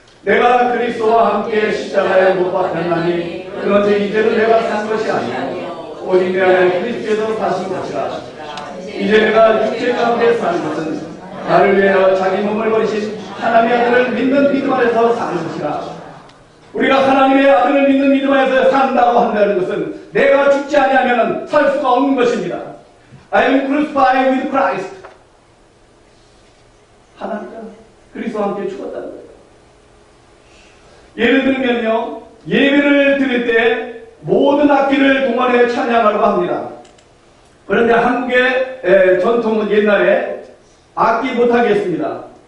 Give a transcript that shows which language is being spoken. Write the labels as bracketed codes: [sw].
[ko] 내가 그리스도와 함께 십자가에 못 박혔나니 그런데 이제는 내가 산 것이 아니고 오직 내 안에 그리스도께서 사신 것이라. 이제 내가 육체 가운데 사는 것은 나를 위하여 자기 몸을 버리신 하나님의 아들을 믿는 믿음 안에서 사는 것이라. 우리가 하나님의 아들을 믿는 믿음 안에서 산다고 한다는 것은 내가 죽지 아니하면 살 수가 없는 것입니다. [en] I am crucified with Christ. [ko] 하나님과 그리스도와 함께 죽었다는 거예요. 예를 들면요, 예배를 드릴 때 모든 악기를 동원해 찬양하려고 합니다. 그런데 한국의 전통은 옛날에 악기 못하겠습니다.